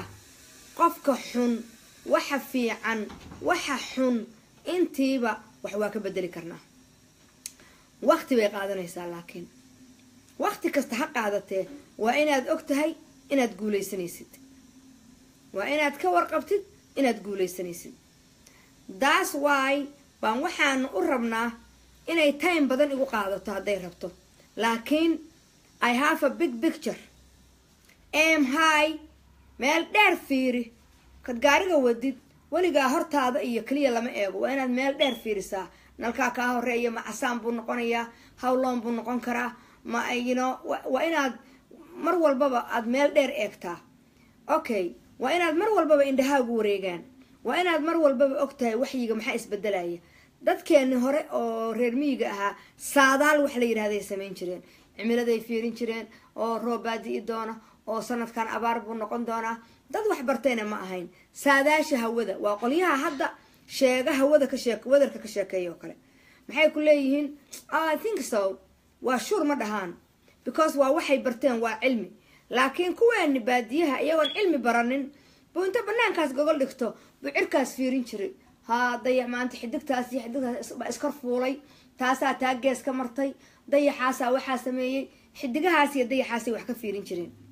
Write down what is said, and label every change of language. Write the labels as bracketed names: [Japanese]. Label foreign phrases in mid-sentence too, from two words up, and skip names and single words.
[Somali] qofka xun, waxa fiican, waxa xun, intiiba wax waa ka bedeli karnaa. waqti bay qaadanaysaa, laakiin waqti kasta ha qaadatee waa inaad og tahay inaad guulaysanaysid, waa inaad ka warqabtid inaad guulaysanaysid. [English] That's why [Somali] baan waxaan u rabnaa inay time badan igu qaadato hadday rabto, laakiin [English] I have a big picture. Aim high, [Somali] meel dheer fiiri. Kad gaariga wadid weligaa hortaada iyo kaliya lama eego, waa inaad meel dheer fiirisaa. Nalkaa kaa horeeya ma casaan buu noqonayaa, [English] how long [Somali] buu noqon karaa, ma waa inaad mar walbaba aad meel dheer eegtaa. Okay, waa inaad mar walbaba indhahaagu wareegaan, waa inaad mar walbaba ogtahay waxyiga maxaa isbedelaya. dadkeeni hore oo reer miyiga ahaa saadaal wax la yiraahday sameyn jireen, cimiladay fiirin jireen oo roob baadi doona oo sanadkan abaar buu noqon doona. dad wax bartayna ma ahayn. saadaasha hawada waa qolyaha hadda sheega hawada ka wadarka ka sheekeeyo kale. maxay ku leeyihiin [English] I think so, [Somali] waa shur ma dhahaan, because waa waxay barteen waa cilmi. laakiin kuweeni baadiyaha iyagoon cilmi baranin buu inta banaankaas gogol dhigto buu cirkaas fiirin jiray. dayax maanta xidigtaas iyo xidigtaas iskar fuulay, taasaa taagees ka martay, dayaxaasaa waxaa sameeyey, xidigahaas iyo dayaxaasay wax ka fiirin jireen.